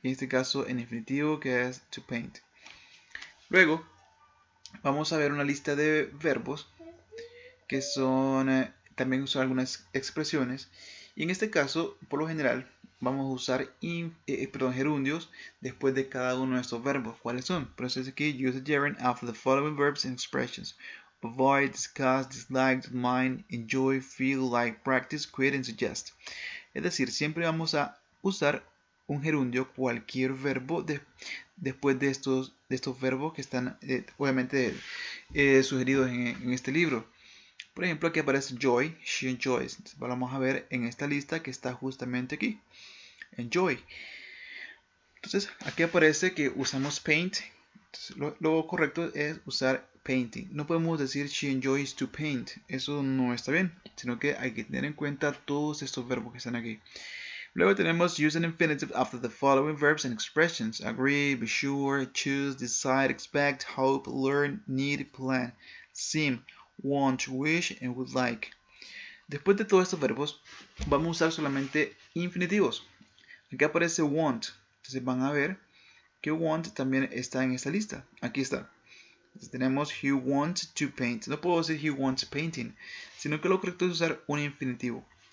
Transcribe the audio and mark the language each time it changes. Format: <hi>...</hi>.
<es>Y en este caso en infinitivo, que es to paint. Luego vamos a ver una lista de verbos que son también usar algunas expresiones. Y en este caso, por lo general, vamos a usar gerundios después de cada uno de estos verbos. ¿Cuáles son? Por eso es aquí,</es> <en>use a gerund after the following verbs and expressions. Avoid, discuss, dislike, mind, enjoy, feel, like, practice, create, and suggest.</en> <es>Es decir, siempre vamos a usar un gerundio, cualquier verbo, después de estos verbos que están obviamente sugeridos en este libro. Por ejemplo, aquí aparece joy,</es> <en>she enjoys.</en> <es>Entonces, vamos a ver en esta lista que está justamente aquí. Enjoy. Entonces, aquí aparece que usamos paint. Entonces, lo correcto es usar painting. No podemos decir</es> <en>she enjoys to paint.</en> <es>Eso no está bien, sino que hay que tener en cuenta todos estos verbos que están aquí. Luego tenemos</es> <en>use an infinitive after the following verbs and expressions. Agree, be sure, choose, decide, expect, hope, learn, need, plan, seem, want, wish, and would like.</en> <es>Después de todos estos verbos, vamos a usar solamente infinitivos. Aquí aparece want. Entonces van a ver que want también está en esta lista. Aquí está. Entonces tenemos</es> <en>he wants to paint.</en> <es>No puedo decir</es> <en>he wants painting,</en> <es>sino que lo correcto es usar un infinitivo.</es>